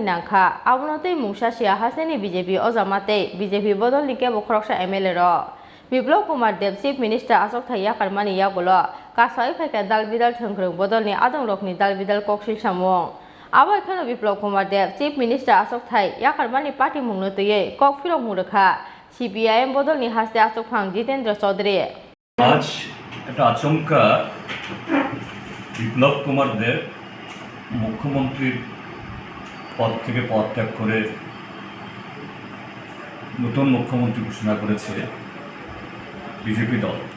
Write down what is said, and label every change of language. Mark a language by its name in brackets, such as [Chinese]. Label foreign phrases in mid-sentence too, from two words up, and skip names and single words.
[Kok Borok] Nangkha Abonote Mungsa Sia Haste ni BJP Ojamate BJP Bodol Like Khorang MLA ro Biplop Kumar Dev [English] Chief Minister [Kok Borok] Achukthai Yakarmani Yagolo Kasai Phaika Dalbidal Thongrung Bodolni Adongrokni Dalbidal Koksil Samo Abo Kheno Biplop Kumar Dev [English] Chief Minister [Kok Borok] Achukthai Yakarmani Patimungno Teye Kok Phirokmung Rwkha CPIM Bodolni Haste Achukthai Jitendra Chowdhury [Bangla] আজ একটা আচমকা বিপ্লব কুমার দেব মুখ্যমন্ত্রীর পদ থেকে পদত্যাগ করে নতুন মুখ্যমন্ত্রী ঘোষণা করেছে বিজেপি দল।